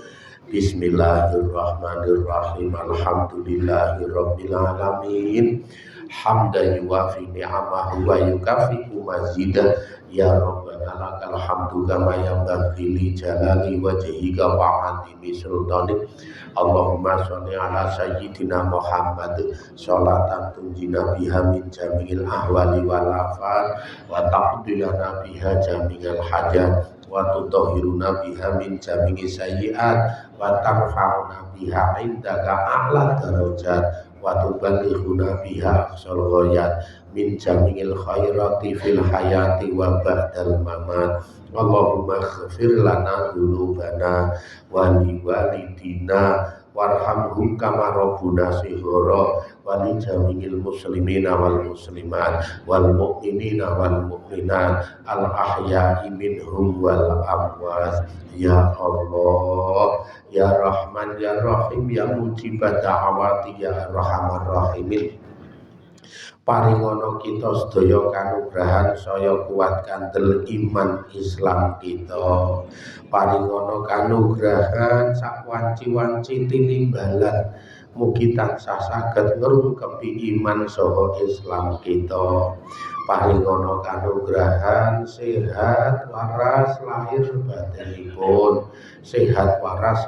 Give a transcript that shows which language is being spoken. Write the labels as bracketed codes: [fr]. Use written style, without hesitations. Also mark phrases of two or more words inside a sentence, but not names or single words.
[ar] بسم الله الرحمن الرحيم. الحمد لله رب العالمين. حمدا يوافي نعمه ويكافئ مزيده. يا ربنا لك الحمد كما ينبغي لجلال وجهك وعظيم سلطانك. اللهم صل على سيدنا محمد صلاة تنجينا بها من جميع الأهوال والآفات وتقضي لنا بها جميع الحاجات وتطهرنا بها من جميع السيئات وترفعنا بها عندك أعلى الدرجات وتبلغنا بها أقصى الغايات من جميع الخيرات في الحياة وبعد الممات. اللهم اغفر لنا ذنوبنا ولوالدينا وارحمهم كما ربونا صغارا ولجميع المسلمين والمسلمات والمؤمنين والمؤمنات الأحياء منهم والأموات. يا الله، يا رحمن، يا رحيم، يا مجيب الدعوات، يا أرحم الراحمين. [jv] paringono kita sedaya kanugrahan saya kuat kandel iman Islam kita, paringono kanugrahan sak wanci-wanci tinimbalan mugi tansah saged ngrungkebi iman saha Islam kita, paringono kanugrahan sehat waras lahir batinipun, sehat waras